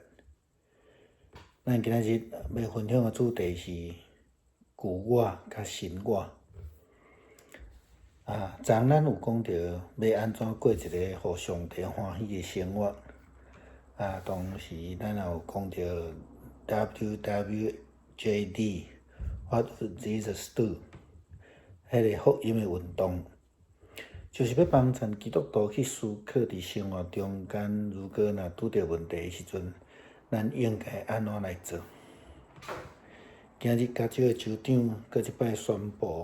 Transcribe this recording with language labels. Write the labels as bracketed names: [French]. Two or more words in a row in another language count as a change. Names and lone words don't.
[Min Nan Chinese] 咱今日要分享的主题是旧我甲新我。昨咱有讲到要安怎过一个互上帝欢喜的生活。同时咱也有讲到 WWJD， [English] What would Jesus do？ [Min Nan Chinese] 迄个福音的运动，就是要帮助基督徒去思考伫生活中间，如果若拄着问题的时阵，咱应该安怎来做？今日加州的州长搁一摆宣布。